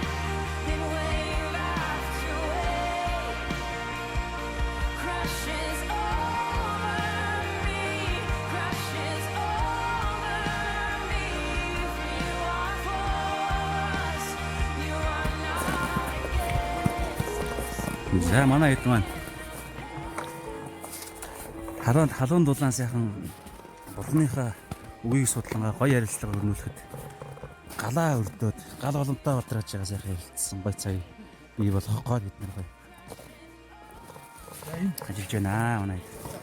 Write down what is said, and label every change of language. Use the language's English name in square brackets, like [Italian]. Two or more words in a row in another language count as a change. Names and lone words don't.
[English] In wave after wave, crashes over me, crashes over me. For you are for us, you are not against us. [Mongolian] За манай хэд маань халуун дулаан сайхан бурхныхаа үгийг судлангаа гоё ярилцлага өрнүүлэхэд галаа өрдөөд гал боломтой батрааж байгаа сайхан ярилцсан гоё цай бий болгохгүй бид нар гоё ажиллаж байна манай хэд.